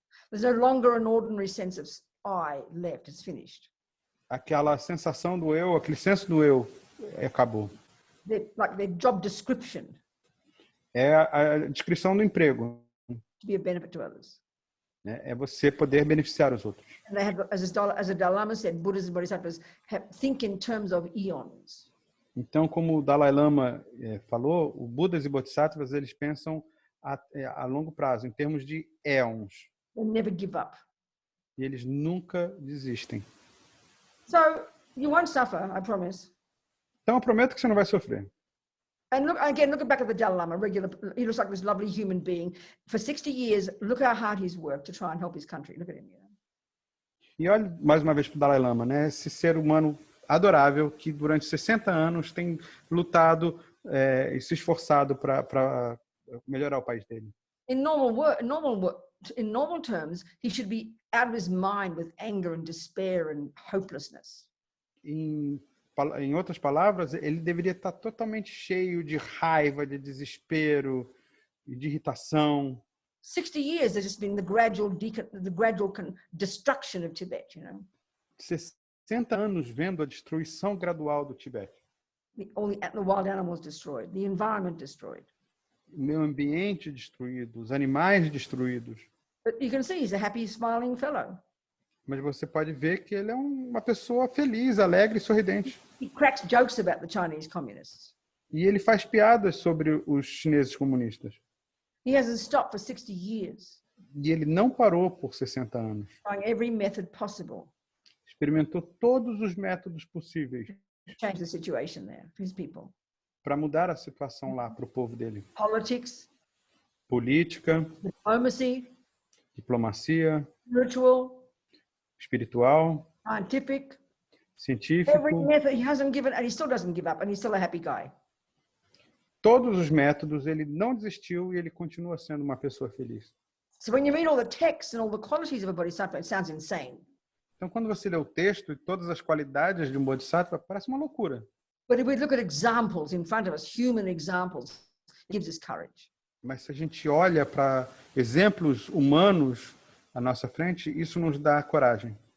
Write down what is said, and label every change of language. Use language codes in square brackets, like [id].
[en] There's no longer an ordinary sense of I left. It's finished. [pt] Aquela sensação do eu, aquele senso do eu, acabou. [en] Like their job description [pt] É a descrição do emprego. [en] to be a benefit to others. [pt] Né? É você poder beneficiar os outros. [en] And they have, as the Dalai Lama said, Buddhas and Bodhisattvas think in terms of eons. [pt] Então, como o Dalai Lama falou, os Budas e Bodhisattvas, eles pensam a longo prazo, em termos de éons. [en] They never give up. [pt] E eles nunca desistem. [en] So you won't suffer, I promise. [pt] Então, eu prometo que você não vai sofrer. [en] And look again, look back at the Dalai Lama, he looks like this lovely human being. For 60 years, look how hard he's worked to try and help his country. Look at him. You know? [pt] E olha mais uma vez para o Dalai Lama, né? Esse ser humano adorável que durante 60 anos tem lutado e se esforçado para melhorar o país dele. [en] In normal terms, he should be out of his mind with anger and despair and hopelessness. [pt] Em outras palavras, ele deveria estar totalmente cheio de raiva, de desespero e de irritação. [en] 60 years there's just been the gradual destruction of Tibet, you know. [pt] 60 anos vendo a destruição gradual do Tibete. [en] All the wild animals destroyed, the environment destroyed. [pt] O meio ambiente destruído, os animais destruídos. [en] But you can see he's a happy, smiling fellow. [pt] Mas você pode ver que ele é uma pessoa feliz, alegre e sorridente. [en] He cracks jokes about the Chinese communists. [pt] E ele faz piadas sobre os chineses comunistas. [en] He hasn't stopped for 60 years. [pt] E ele não parou por 60 anos. [en] Trying every method possible. [pt] Experimentou todos os métodos possíveis. [en] Change the situation there for his people. [pt] Para mudar a situação lá para o povo dele. [en] Politics, [pt] Política, diplomacia, [en] spiritual, [pt] espiritual, [en] scientific, [pt] científico. [en] every method he hasn't given, and he still doesn't give up, and he's still a happy guy. [pt] Todos os métodos, ele não desistiu e ele continua sendo uma pessoa feliz. [en] So when you read all the texts and all the qualities of a bodhisattva, it sounds insane. [pt] Então, quando você lê o texto e todas as qualidades de um bodhisattva, parece uma loucura. [en] But if we look at examples in front of us, human examples, it gives us courage. [pt] Mas se a gente olha para exemplos humanos à nossa frente, isso nos dá coragem.